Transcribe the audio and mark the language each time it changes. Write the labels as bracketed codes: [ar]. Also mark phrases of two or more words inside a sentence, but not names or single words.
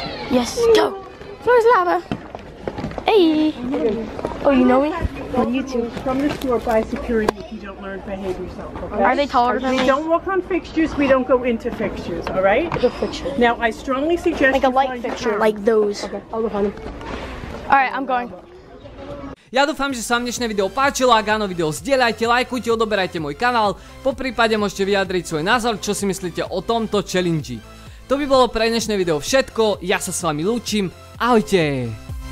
[en] Yes, go. Floor's lava. Hey. Oh, you know me? On YouTube. From the store, by security if you don't learn to behave yourself, okay? Are they taller than We me? don't walk on fixtures, we don't go into fixtures, all right? The picture. Now, I strongly suggest Like a you light find your fixture, parents. like those. Okay, I'll go find them. Alright, I'm going. [sk] Ja dúfam, že sa vám dnešné video páčilo, ak áno, video zdieľajte, lajkujte, odoberajte môj kanál, poprípade môžete vyjadriť svoj názor, čo si myslíte o tomto challenge. To by bolo pre dnešné video všetko, ja sa s vami lúčim, ahojte!